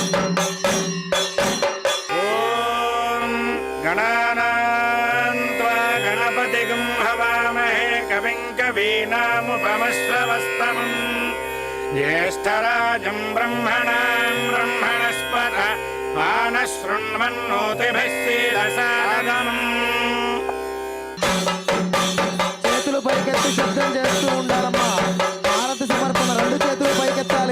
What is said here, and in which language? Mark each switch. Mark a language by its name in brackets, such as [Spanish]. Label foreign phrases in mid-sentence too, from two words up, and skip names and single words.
[Sanskrit] गणानां त्वा गणपतिगं हवामहे कविं कवीनामुपमश्रवस्तमम् ज्येष्ठराजं ब्रह्मणां ब्रह्मणस्पत मानशृण्वन्नोतिभिः सीदसादनम् [Telugu] చేతులు పైకెత్తి శబ్దం చేస్తూ ఉండాలమ్మా. హారతి సమర్పణ 2 చేతులు పైకెత్తాలి.